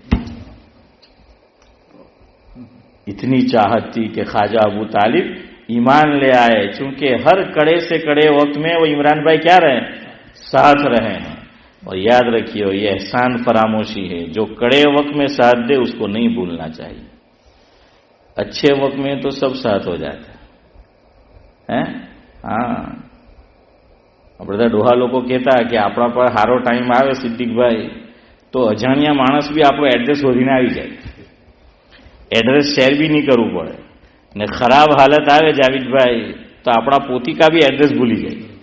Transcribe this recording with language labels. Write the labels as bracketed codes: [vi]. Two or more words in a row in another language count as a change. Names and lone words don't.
[ur] اتنی چاہت تھی کہ خواجہ ابو طالب ایمان لے آئے، چونکہ ہر کڑے سے کڑے وقت میں وہ عمران بھائی کیا رہے؟ ساتھ رہے ہیں۔ اور یاد رکھیے یہ احسان فراموشی ہے، جو کڑے وقت میں ساتھ دے اس کو نہیں بھولنا چاہیے، اچھے وقت میں تو سب ساتھ ہو جاتا ہے۔ [gu] ہاں બધા ડોહા લોકો કહેતા કે આપણા પર સારો ટાઈમ આવે સિદ્દીકભાઈ તો અજાણ્યા માણસ બી આપણો એડ્રેસ શોધીને આવી જાય, એડ્રેસ શેર બી નહીં કરવું પડે, ને ખરાબ હાલત આવે જાવીદભાઈ તો આપણા પોતિકા બી એડ્રેસ ભૂલી જાય।